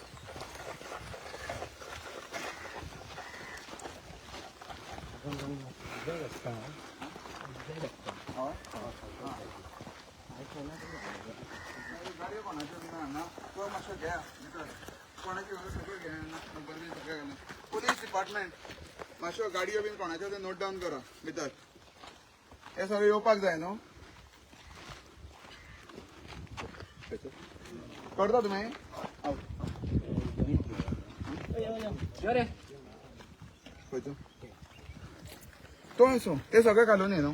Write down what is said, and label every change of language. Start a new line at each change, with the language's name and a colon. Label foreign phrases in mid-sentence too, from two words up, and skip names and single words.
Konkani: गाडी कोणाची ना तो मातशें घ्या कोणाची सगळं घ्या.
English: police department
Konkani: मातशो गाडयो बीन कोणाच्यो ते
English: note down
Konkani: करा भितर. हे सगळें येवपाक जाय न्हू. करता तुम्ही खंयचो तो असो ते सगळे घालून ये न्हू.